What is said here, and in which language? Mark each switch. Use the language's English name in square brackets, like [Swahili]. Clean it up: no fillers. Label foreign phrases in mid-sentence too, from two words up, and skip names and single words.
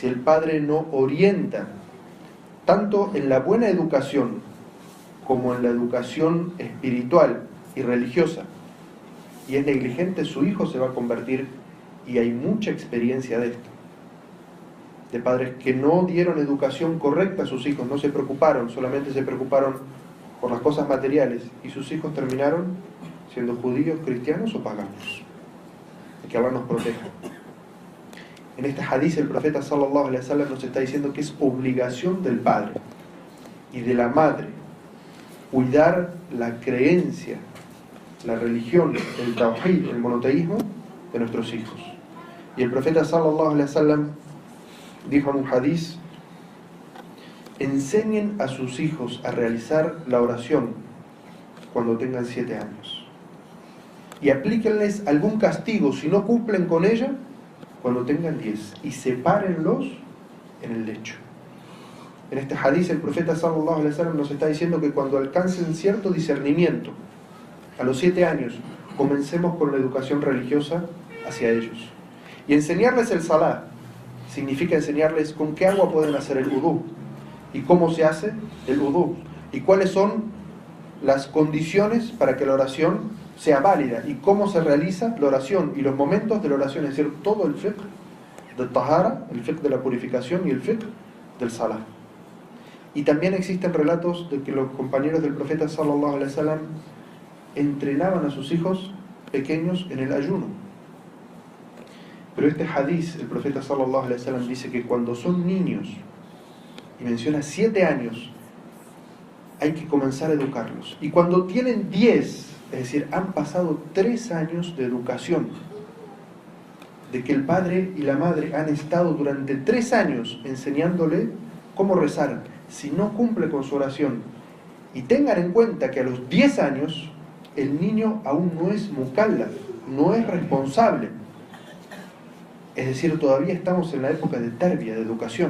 [Spanish] el padre no orienta tanto en la buena educación como en la educación espiritual y religiosa, y es negligente, su hijo se va a convertir, y hay mucha experiencia de esto, de padres que no dieron educación correcta a sus hijos, no se preocuparon, solamente se preocuparon por las cosas materiales, y sus hijos terminaron siendo judíos, cristianos o paganos. Que Allah nos proteja. En este hadiz el profeta [Arabic] صلى الله عليه وسلم [Spanish] nos está diciendo que es obligación del padre y de la madre cuidar la creencia, la religión, el tawhid, el monoteísmo de nuestros hijos. Y el profeta [Arabic] صلى الله عليه وسلم [Spanish] dijo en un hadiz: enseñen a sus hijos a realizar la oración cuando tengan 7 años, y aplíquenles algún castigo si no cumplen con ella cuando tengan 10, y sepárenlos en el lecho. En este hadiz el profeta [Arabic] صلى الله عليه وسلم [Spanish] nos está diciendo que cuando alcancen cierto discernimiento, a los 7 años, comencemos con la educación religiosa hacia ellos. Y enseñarles el salah significa enseñarles con qué agua pueden hacer el wudú, y cómo se hace el wudú, y cuáles son las condiciones para que la oración sea válida, y cómo se realiza la oración y los momentos de la oración, es decir, todo el fiqh del tahara, el fiqh de la purificación y el fiqh del salah. Y también existen relatos de que los compañeros del profeta [Arabic] صلى الله عليه وسلم [Spanish] entrenaban a sus hijos pequeños en el ayuno. Pero este hadiz, el profeta [Arabic] صلى الله عليه وسلم [Spanish] dice que cuando son niños, y menciona 7 años, hay que comenzar a educarlos. Y cuando tienen 10, es decir, han pasado 3 años de educación, de que el padre y la madre han estado durante 3 años enseñándole cómo rezar, si no cumple con su oración, y tengan en cuenta que a los 10 años el niño aún no es mukallaf, no es responsable, es decir, todavía estamos en la época de tarbia, de educación.